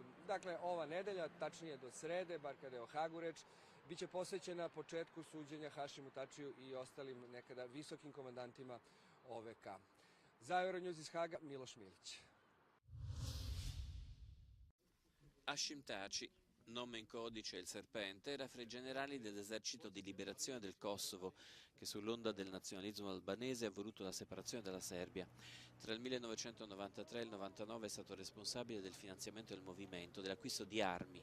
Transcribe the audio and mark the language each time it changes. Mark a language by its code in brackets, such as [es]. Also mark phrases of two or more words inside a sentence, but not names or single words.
[sr] Dakle, ova nedelja, tačnije do srede, bar kada je o Hagu reč, biće posvećena početku suđenja Hašimu Tačiju i ostalim nekada visokim komandantima OVK. Za Euronews iz Haga, Miloš Milić. [it] Hashim Taci, nome in codice Il Serpente, era fra i generali dell'esercito di liberazione del Kosovo, che sull'onda del nazionalismo albanese ha voluto la separazione dalla Serbia. Tra il 1993 e il 1999 è stato responsabile del finanziamento del movimento, dell'acquisto di armi.